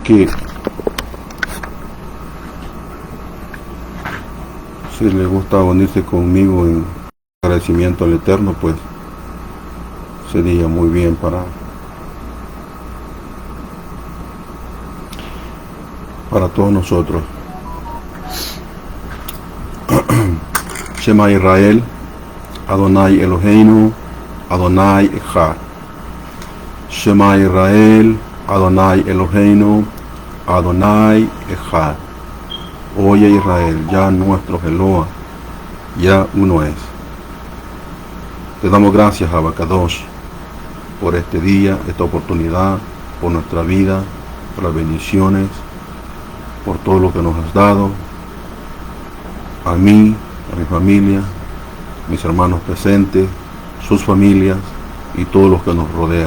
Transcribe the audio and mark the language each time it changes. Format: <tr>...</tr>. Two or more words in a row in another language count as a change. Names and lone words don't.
<es>que si le gusta unirse conmigo en agradecimiento al Eterno, pues sería muy bien para todos nosotros.</es> <he>שמע ישראל ה' אלהינו ה' אחד. שמע ישראל ה' אלהינו ה' אחד.</he> <es>Oye Israel, ya nuestro Eloa, ya uno es. Te damos gracias, Abacadosh, por este día, esta oportunidad, por nuestra vida, por las bendiciones, por todo lo que nos has dado, a mí, a mi familia, mis hermanos presentes, sus familias y todos los que nos rodean.</es>